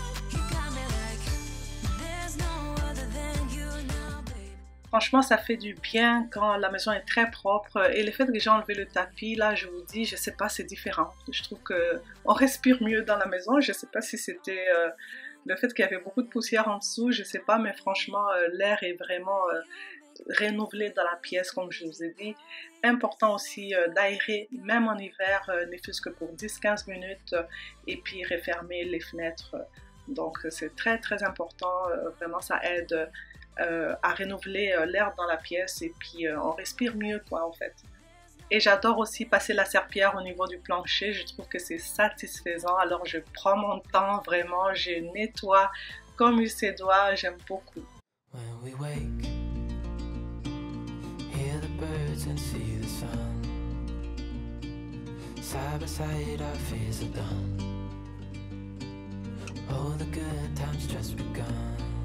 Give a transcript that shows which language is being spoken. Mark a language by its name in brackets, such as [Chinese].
[English] You got me like there's no other than you now, babe. [French] Franchement, ça fait du bien quand la maison est très propre et le fait que j'ai enlevé le tapis, là, je vous dis, je sais pas, c'est différent. Je trouve que on respire mieux dans la maison. Je sais pas si c'était le fait qu'il y avait beaucoup de poussière en dessous, je sais pas, mais franchement, l'air est vraiment renouvelé dans la pièce, comme je vous ai dit. Important aussi d'aérer, même en hiver, ne fût-ce que pour 10-15 minutes, et puis refermer les fenêtres. Donc, c'est très, très important. Vraiment, ça aide à renouveler l'air dans la pièce, et puis on respire mieux, quoi, en fait. Et j'adore aussi passer la serpillière au niveau du plancher, je trouve que c'est satisfaisant. Alors je prends mon temps, vraiment, je nettoie comme il se doit, j'aime beaucoup. [English] When we wake, hear the birds and see the sun. Side by side our fears are done. Oh, the good times just begun.